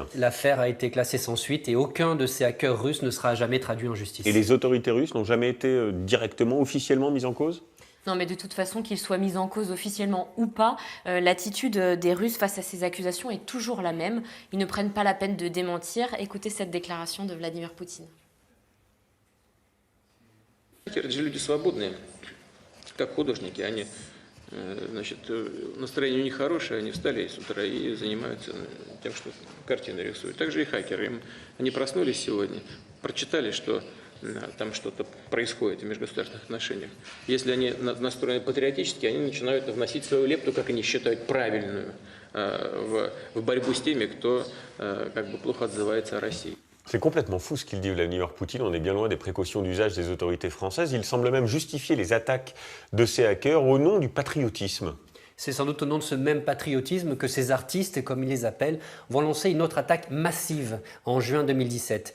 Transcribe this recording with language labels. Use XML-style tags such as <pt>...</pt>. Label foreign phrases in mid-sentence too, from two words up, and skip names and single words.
<fr>L'affaire a été classée sans suite et aucun de ces hackers russes ne sera jamais traduit en justice. Et les autorités russes n'ont jamais été directement, officiellement mises en cause? Non, mais de toute façon, qu'ils soient mis en cause officiellement ou pas, l'attitude des Russes face à ces accusations est toujours la même. Ils ne prennent pas la peine de démentir. Écoutez cette déclaration de Vladimir Poutine.</fr> <ru>Это же люди свободные, как художники. Они, значит, настроение у них хорошее, они встали с утра и занимаются тем, что картины рисуют. Также и хакеры. Они проснулись сегодня, прочитали, что там что-то происходит в межгосударственных отношениях. Если они настроены патриотически, они начинают вносить свою лепту, как они считают, правильную, в борьбу с теми, кто как бы плохо отзывается о России.</ru> <fr>C'est complètement fou ce qu'il dit Vladimir Poutine, on est bien loin des précautions d'usage des autorités françaises. Il semble même justifier les attaques de ces hackers au nom du patriotisme. C'est sans doute au nom de ce même patriotisme que ces artistes, comme ils les appellent, vont lancer une autre attaque massive en juin 2017.</fr>